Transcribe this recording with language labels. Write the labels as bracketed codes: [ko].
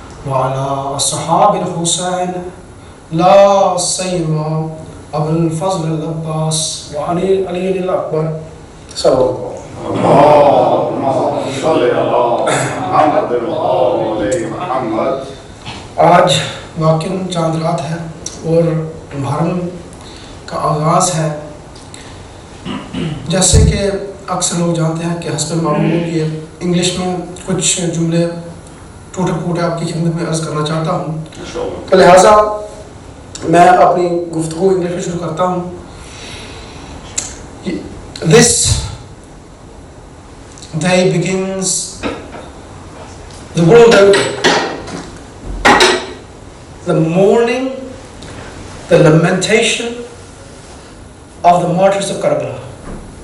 [ar] وعلى أصحاب الحسين لا سيما أبو الفضل العباس وعلي الأكبر صلى الله عليه وسلم. اللهم صل على محمد وآل محمد. [ur] آج واقعاً چاند رات ہے اور محرم کا آغاز ہے. جیسے کہ اکثر لوگ جانتے ہیں کہ حسب معمول یہ انگلش میں کچھ جملے ٹوٹے پھوٹے آپ کی خدمت میں عرض کرنا چاہتا ہوں، تو لہٰذا میں اپنی گفتگو انگلش میں شروع کرتا ہوں. [en] This day begins the world over, the mourning, the lamentation of the martyrs of Karbala.